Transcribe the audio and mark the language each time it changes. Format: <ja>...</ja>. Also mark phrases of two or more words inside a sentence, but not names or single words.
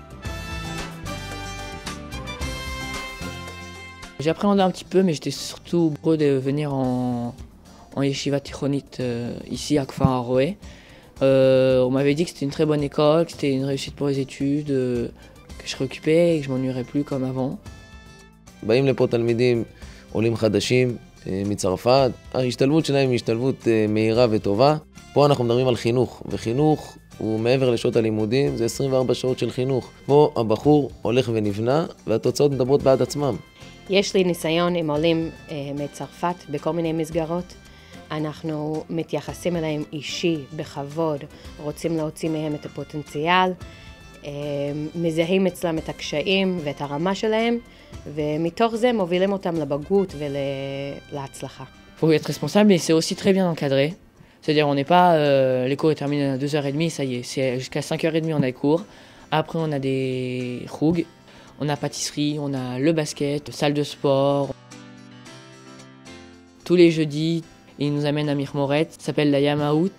<fr>J'appréhendais un petit peu, mais j'étais surtout heureux de venir en</fr> <he>ישיבה תיכונית</he> <fr>ici à Kfar Haroé. On m'avait dit que c'était une très bonne école, que c'était une réussite pour les études, que je serais occupé et que je m'ennuierais plus comme avant.</fr> <he>באים לפה תלמידים עולים חדשים מצרפת, ההשתלבות שלהם היא השתלבות מהירה וטובה. פה אנחנו מדברים על חינוך, וחינוך הוא מעבר לשעות הלימודים, זה 24 שעות של חינוך. פה הבחור הולך ונבנה, והתוצאות מדברות בעד עצמם. יש לי ניסיון עם עולים מצרפת בכל מיני מסגרות. אנחנו מתייחסים אליהם אישי, בכבוד, רוצים להוציא מהם את הפוטנציאל, מזהים אצלם את הקשיים ואת הרמה שלהם, ומתוך זה מובילים אותם לבגרות ולהצלחה.</he> <fr>Pour être responsable, et c'est aussi très bien encadré. C'est-à-dire on n'est pas, les cours terminent à 2h30, ça y est, c'est jusqu'à 5h30 on a les cours. Après on a des chougs. On a pâtisserie, on a le basket, salle de sport. Tous les jeudis, ils nous amènent à Mirmoret, ça s'appelle la Yamaout.</fr>